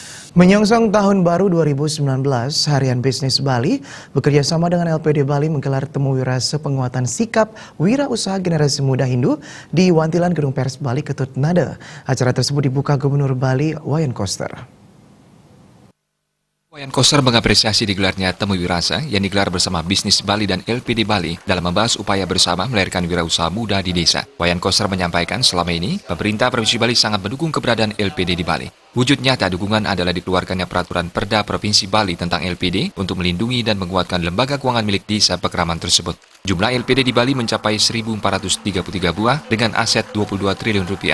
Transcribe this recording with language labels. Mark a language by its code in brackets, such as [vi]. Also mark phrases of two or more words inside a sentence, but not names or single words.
[id] Menyongsong Tahun Baru 2019, Harian Bisnis Bali bekerja sama dengan LPD Bali menggelar temu wirase penguatan sikap wirausaha generasi muda Hindu di Wantilan Gedung Pers Bali Ketut Nada. Acara tersebut dibuka Gubernur Bali Wayan Koster. Wayan Koster mengapresiasi digelarnya temu wirasa yang digelar bersama Bisnis Bali dan LPD Bali dalam membahas upaya bersama melahirkan wirausaha muda di desa. Wayan Koster menyampaikan selama ini pemerintah Provinsi Bali sangat mendukung keberadaan LPD di Bali. Wujud nyata dukungan adalah dikeluarkannya peraturan Perda Provinsi Bali tentang LPD untuk melindungi dan menguatkan lembaga keuangan milik desa Pekraman tersebut. Jumlah LPD di Bali mencapai 1.433 buah dengan aset 22 triliun rupiah.